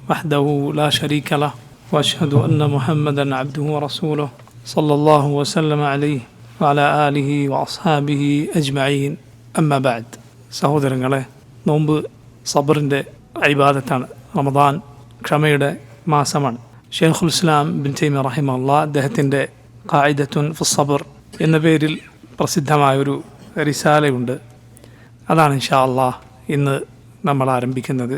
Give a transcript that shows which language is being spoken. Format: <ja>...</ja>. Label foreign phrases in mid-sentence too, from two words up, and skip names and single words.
<ar>وحده لا شريك له وأشهد أن محمدا عبده ورسوله صلى الله وسلم عليه وعلى آله وأصحابه أجمعين أما بعد</ar> <ml>സഹോദരങ്ങളെ, നോമ്പ് സബറിൻ്റെ ഇബാദത്താണ്. റമദാൻ ക്ഷമയുടെ മാസമാണ്. ഷെയ്ഖുൽ ഇസ്ലാം ബിൻ തൈമിയ്യ റഹിമഹുല്ലാഹ് അദ്ദേഹത്തിൻ്റെ ഖായിദത്തുൻ ഫിസ്സബ്ർ എന്ന പേരിൽ പ്രസിദ്ധമായൊരു റിസാലയുണ്ട്. അതാണ്</ml> <ar>إن شاء الله</ar> <ml>ഇന്ന് നമ്മൾ ആരംഭിക്കുന്നത്.</ml>